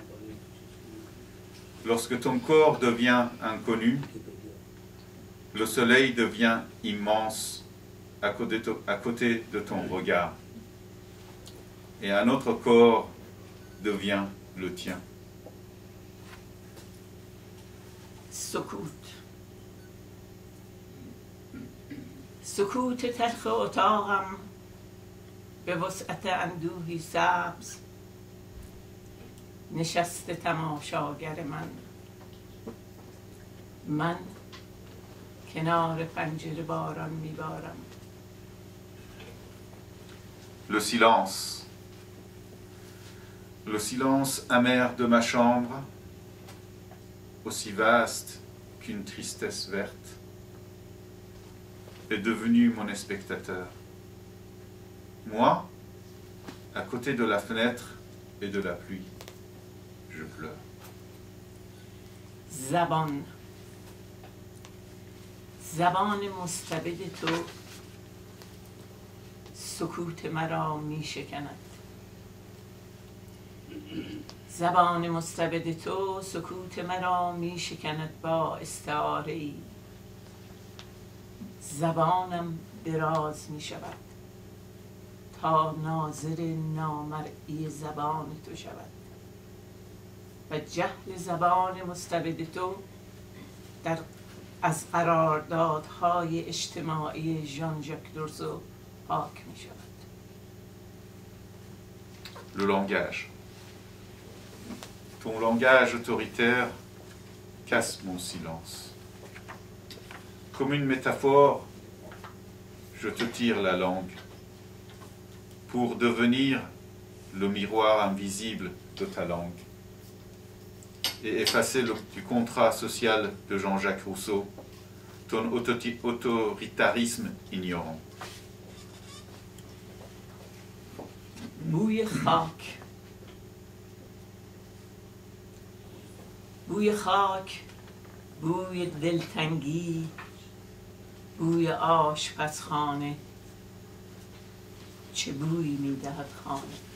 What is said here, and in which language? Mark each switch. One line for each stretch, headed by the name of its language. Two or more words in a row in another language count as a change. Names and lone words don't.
French: Lorsque ton corps devient inconnu, le soleil devient immense à côté de ton regard. Et un autre corps devient le tien.
Persian: سکوت سکوت تلخ اتاقم به وسعت اندوهی سبز نشست تماشاگر من کنار پنجره باران میبارم.
French: Le silence amer de ma chambre, aussi vaste qu'une tristesse verte, est devenu mon spectateur. Moi, à côté de la fenêtre et de la pluie, je pleure.
Persian: زبان مستبد تو سکوت مرا می شکند. زبان مستبد تو سکوت مرا می شکند با استعاره ای. زبانم دراز می شود تا ناظر نامرئی زبان تو شود و جهل زبان مستبد تو از قراردادهای اجتماعی ژان ژاک روسو پاک می شود.
French: Le langage. Ton langage autoritaire casse mon silence. Comme une métaphore, je te tire la langue pour devenir le miroir invisible de ta langue et effacer du contrat social de Jean-Jacques Rousseau ton autoritarisme ignorant.
Persian: بوی خاک، بوی دلتنگی، بوی آشپزخانه، چه بویی میدهد خانه.